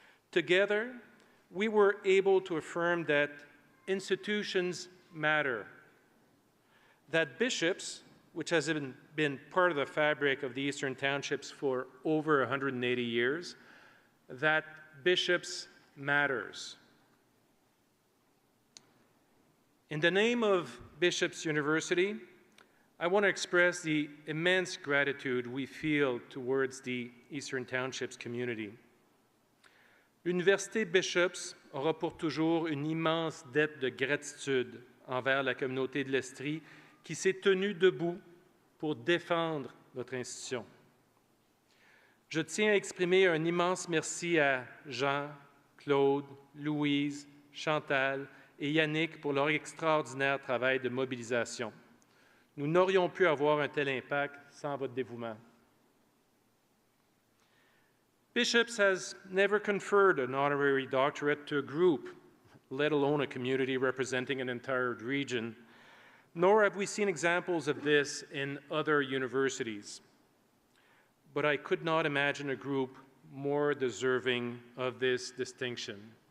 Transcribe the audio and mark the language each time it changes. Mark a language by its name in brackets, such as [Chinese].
[English] Together, we were able to affirm that institutions matter, that bishops, which has been part of the fabric of the Eastern Townships for over 180 years, that bishops matters. In the name of Bishops University, I want to express the immense gratitude we feel towards the Eastern Townships community. [French] L'Université Bishops aura pour toujours une immense dette de gratitude envers la communauté de l'Estrie qui s'est tenue debout pour défendre notre institution. Je tiens à exprimer un immense merci à Jean, Claude, Louise, Chantal et Yannick pour leur extraordinaire travail de mobilisation. Nous n'aurions pu avoir un tel impact sans votre dévouement. [English] Bishops has never conferred an honorary doctorate to a group, let alone a community representing an entire region, nor have we seen examples of this in other universities. But I could not imagine a group more deserving of this distinction.